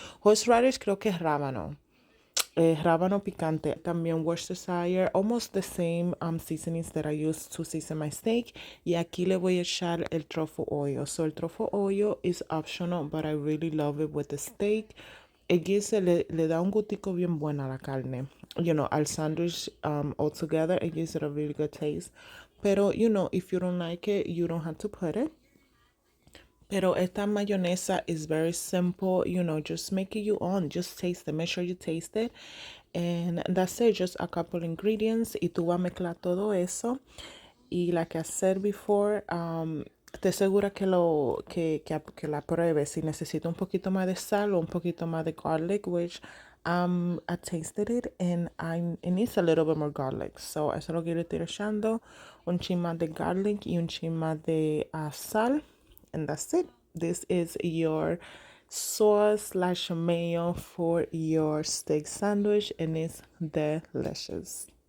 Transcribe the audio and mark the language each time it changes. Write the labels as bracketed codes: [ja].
[es] Horseradish creo que es rábano. Rábano picante. [en] También Worcestershire, almost the same seasonings that I use to season my steak. [es] Y aquí le voy a echar el truffle oil. [en] So el truffle oil is optional, but I really love it with the steak. [es] Le da un gustico bien bueno a la carne. Al sandwich [en] altogether, it gives it a really good taste. Pero, if you don't like it, you don't have to put it. [es] Pero esta mayonesa [en] is very simple, just make it your own. Just taste it, make sure you taste it. And that's it, just a couple ingredients. [es] Y tú vas a mezclar todo eso. Y [en] like I said before, [es] te segura que la pruebes. Si necesita un poquito más de sal o un poquito más de garlic, [en] which I tasted it and it needs a little bit more garlic. [es] So eso es lo que le estoy echando. Un chin más de garlic y un chin más de sal. [en] And that's it. This is your sauce slash mayo for your steak sandwich, and it's delicious.